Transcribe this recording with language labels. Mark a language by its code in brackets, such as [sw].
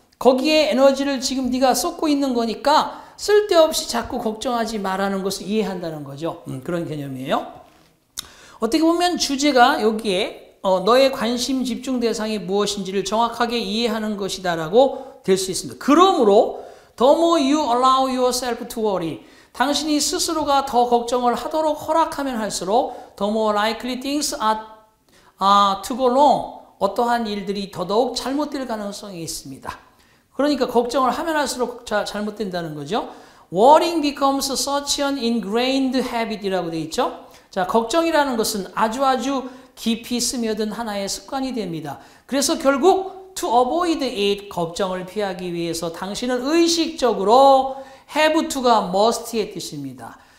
[ko] 거기에 에너지를 지금 네가 쏟고 있는 거니까 쓸데없이 자꾸 걱정하지 말라는 것을 이해한다는 거죠. 그런 개념이에요. 어떻게 보면 주제가 여기에 너의 관심 집중 대상이 무엇인지를 정확하게 이해하는 것이다라고 될 수 있습니다. 그러므로 [en] the more you allow yourself to worry, [ko] 당신이 스스로가 더 걱정을 하도록 허락하면 할수록 [en] the more likely things are to go wrong, [ko] 어떠한 일들이 더더욱 잘못될 가능성이 있습니다. 그러니까 걱정을 하면 할수록 잘못된다는 거죠. [en] Worrying becomes such an ingrained habit [ko] 이라고 되어 있죠. 자, 걱정이라는 것은 아주 깊이 스며든 하나의 습관이 됩니다. 그래서 결국 [en] to avoid it, [ko] 걱정을 피하기 위해서 당신은 의식적으로 have to가 must의 뜻입니다.